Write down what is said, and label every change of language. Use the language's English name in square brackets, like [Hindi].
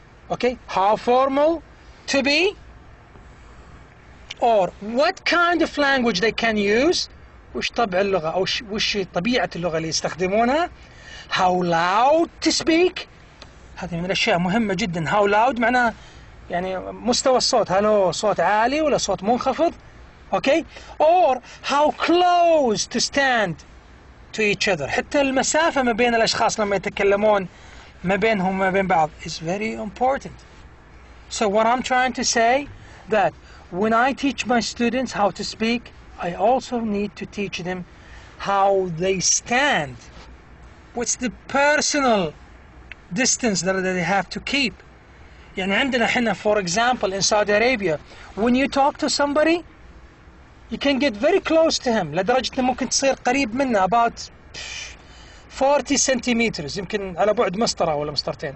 [English] Okay, how formal to be, or what kind of language they can use, [Arabic] وش طبع اللغة أو وش طبيعة اللغة اللي يستخدمونها. [English] How loud to speak, [Arabic] هذه من الأشياء مهمة جدا. [English] How loud [Arabic] معناه يعني مستوى الصوت، هل هو صوت عالي ولا صوت منخفض. [English] Okay, or how close to stand to each other. [Arabic] حتى المسافة ما بين الأشخاص لما يتكلمون ما بينهم ما بين بعض [English] is very important. So what I'm trying to say, that when I teach my students how to speak, I also need to teach them how they stand. What's the personal distance that they have to keep. [Arabic] يعني عندنا حنا, [English] for example, in Saudi Arabia, when you talk to somebody, you can get very close to him [Arabic] لدرجة إنه ممكن تصير قريب منه [English] about 40 centimeters, [Arabic] يمكن على بعد مسطرة ولا مسطرتين.